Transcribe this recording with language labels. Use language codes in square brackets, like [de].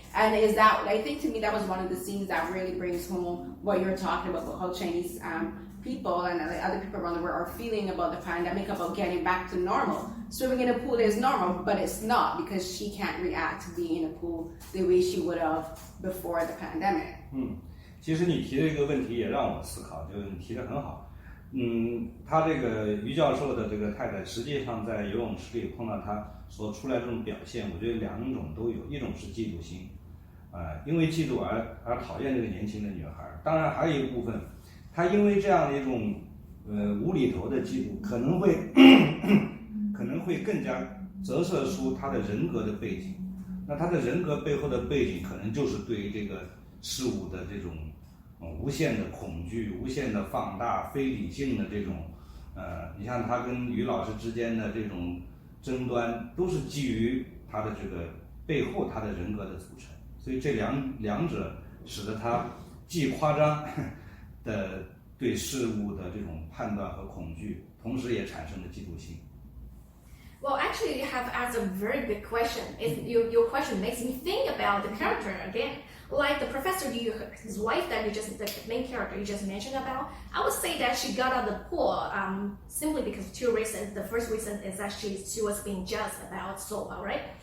[en] And I think to me that was one of the scenes that really brings home what you're talking about how Chinese people and other people around the world are feeling about the pandemic, about getting back to normal. Swimming in a pool is normal, but it's not, because she can't react to being in a pool the way she would have before the pandemic. [zh] 其实你提的一个问题也让我思考，就是你提得很好。他这个于教授的这个太太，实际上在游泳池里碰到他所出来这种表现，我觉得两种都有，一种是嫉妒心，因为嫉妒而讨厌这个年轻的女孩。当然还有一部分，他因为这样的一种无厘头的嫉妒，可能会更加折射出他的人格的背景。那他的人格背后的背景，可能就是对于这个事物的这种无限的恐惧、无限的放大、非理性的这种，你像他跟于老师之间的这种争端，都是基于他的这个背后他的人格的组成。所以这两者使得他既夸张的对事物的这种判断和恐惧，同时也产生了嫉妒心。 [en] Well, actually, you have asked a very big question. Your question makes me think about the character again. Like the professor, his wife the main character you just mentioned about, I would say that she got out of the pool simply because of two reasons. The first reason is that she was being jealous about Sova, right?